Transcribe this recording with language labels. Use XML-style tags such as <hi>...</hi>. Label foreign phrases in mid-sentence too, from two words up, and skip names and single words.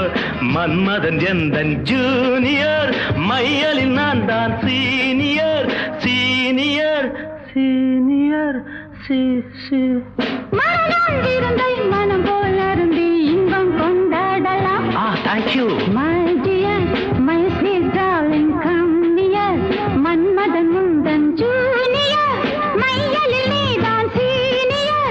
<ta>மன்மதன் எந்தன் ஜூனியர், மையலில் நான் தான்</ta> <en>senior, senior, senior,</en> <ta>மனநாள் விருந்தை மனம் போல் அருந்தி இன்பம் கொண்டாடலாம்.</ta> <en>Thank you. My dear, my sweet darling, come near.</en> <ta>மன்மதன் முந்தன் ஜூனியர், மையலில் நீதான் சீனியர்.</ta>